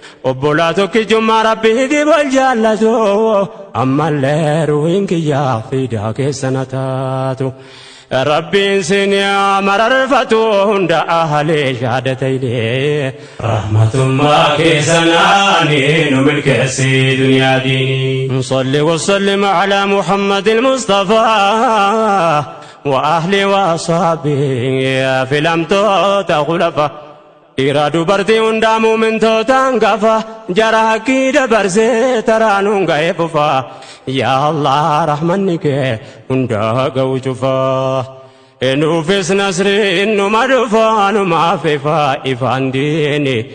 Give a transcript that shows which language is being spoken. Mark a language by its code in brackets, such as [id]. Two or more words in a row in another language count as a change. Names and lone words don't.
[om] Obbolaa tokkichummaa Rabbiitiif wal jaallatu. Ammallee ruhiin kiyya fiidaa keessa na taatu. Rabbiin si ni'aa mararfatu hunda ahalee shahaadatayni. Rahmatummaa kee sanaanii nu milkeessi duniyaa diinii. [ar] صل وسلم على محمد المصطفى. وأهل وأصحابه filamtoota khulafa. [om] Dhiira dubartii hundaa muumintoota hangafa. Jara haqqii dabarsee taraanuun ga'ee fufa. Yaa Allah rahmanni kee hundaa ga'u cufa. Nuufis nasri innuma dhufa numaaf ifa ifaan diini.